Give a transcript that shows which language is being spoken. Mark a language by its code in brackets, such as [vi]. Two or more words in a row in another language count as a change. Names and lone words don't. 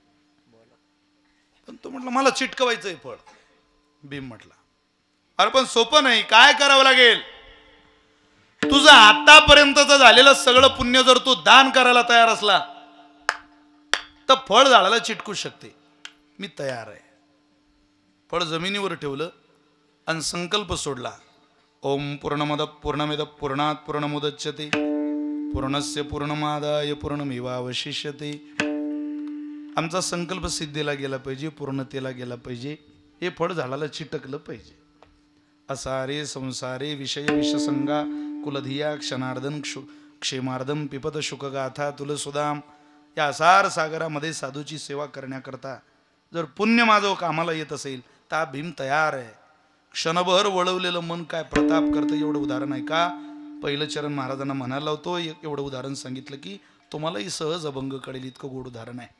[mr] पण तो म्हटलं मला चिटकवायचंय फळ. भीम म्हटला अरे पण सोपं नाही, काय करावं लागेल? तुझं आतापर्यंतचं झालेलं सगळं पुण्य जर तू दान करायला तयार असला तर फळ झाडाला चिटकू शकते. मी तयार आहे. फळ जमिनीवर ठेवलं आणि संकल्प सोडला. [sa] ओम पूर्णमद पूर्णमिद पूर्णात पूर्णमुदच्यते पूर्णस्य पूर्णमादाय पूर्णमेवावशिष्यते. [mr] आमचा संकल्प सिद्धीला गेला पाहिजे, पूर्णतेला गेला पाहिजे. हे फळ झाडाला चिटकलं पाहिजे. [sa] असारे संसारे विषय विषसंगा कुलधिया क्षणार्धन क्षेमार्धम पिपत शुकगाथा तुलसुदाम. [mr] या असार सागरामध्ये साधूची सेवा करण्याकरता जर पुण्य माझं कामाला येत असेल तर भीम तयार आहे. क्षणभर वळवलेलं मन काय प्रताप करतं एवढं उदाहरण आहे का? पहिलं चरण महाराजांना म्हणायला होतो, एवढं उदाहरण सांगितलं की तुम्हालाही सहज अभंग कळेल, इतकं गोड उदाहरण आहे.